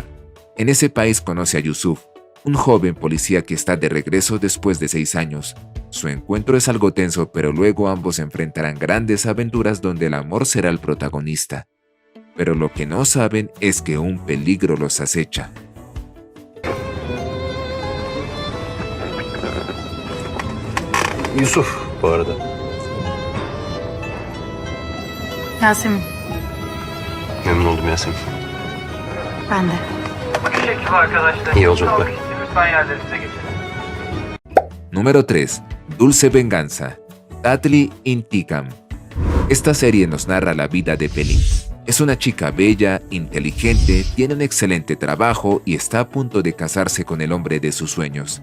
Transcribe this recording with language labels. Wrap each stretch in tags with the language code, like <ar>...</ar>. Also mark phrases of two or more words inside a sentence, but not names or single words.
<es>En ese país conoce a Yusuf, un joven policía que está de regreso después de 6 años. Su encuentro es algo tenso, pero luego ambos enfrentarán grandes aventuras donde el amor será el protagonista. Pero lo que no saben es que un peligro los acecha.</es> <tr>Yusuf bu arada. Yasemin. Memnun oldum Yasemin. Ben de. Teşekkür arkadaşlar. İyi yolculuklar. Lütfen yerlerinize geçin.</tr> <es>Número 3. Dulce Venganza. Tatli Intikam. Esta serie nos narra la vida de Pelin. Es una chica bella, inteligente, tiene un excelente trabajo y está a punto de casarse con el hombre de sus sueños.</es>